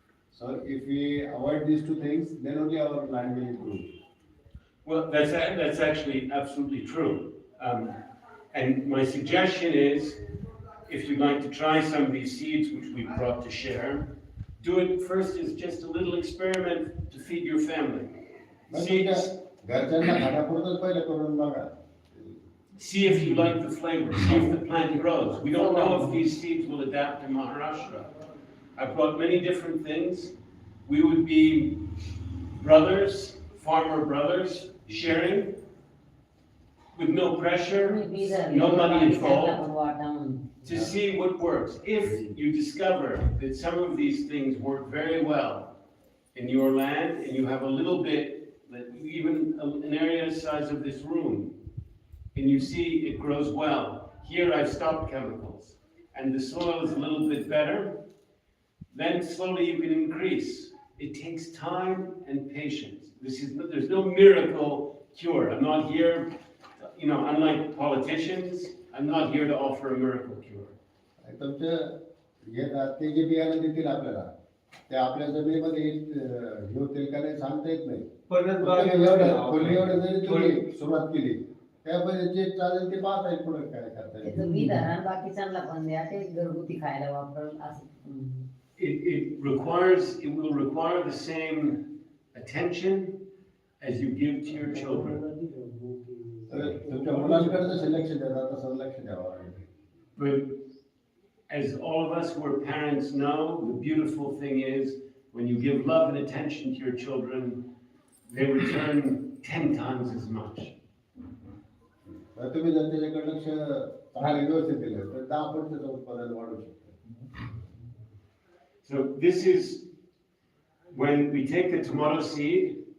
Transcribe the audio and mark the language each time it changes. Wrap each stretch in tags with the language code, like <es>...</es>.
<en>So if we avoid these two things, then only our land will improve. Well, that's actually absolutely true. And my suggestion is, if you'd like to try some of these seeds which we've brought to share, do it first as just a little experiment to feed your family.</en> <mr>तुमच्या घरच्यांना खाण्यापुरतच पहिले करून बघा.</mr> <en>See if you like the flavor, see if the plant grows. We don't know if these seeds will adapt to Maharashtra. I brought many different things. We would be brothers, farmer brothers, sharing with no pressure, no money involved, to see what works. If you discover that some of these things work very well in your land and you have a little bit, even an area the size of this room, and you see it grows well. Here I've stopped chemicals and the soil is a little bit better, then slowly you can increase. It takes time and patience. There's no miracle cure. I'm not here, unlike politicians, I'm not here to offer a miracle cure.</en> <mr>तुमच्या ते जे बियाणं देतील आपल्याला ते आपल्या जमिनीमध्ये हे होतील का नाही सांगता येत नाही. एवढं जरी तुम्ही सुरुवात केली त्यामध्ये जे चालेल ते पाहता येईल पुढे काय करता येईल. त्याचं विधान बाकीच्यांना पण द्या ते घरगुती खायला वापरून असं.</mr> <en>It will require the same attention as you give to your children.</en> <mr>तुमच्या मुलांकडे जसं लक्ष देतात तसं लक्ष द्यावं लागेल.</mr> <en>But as all of us who are parents know, the beautiful thing is when you give love and attention to your children, they return 10 times as much.</en> <mr>तुम्ही जर त्याच्याकडे लक्ष चांगले व्यवस्थित दिलं तर 10 त्याचं उत्पादन वाढू शकतं.</mr> <en>So this is when we take the tomato seed.</en>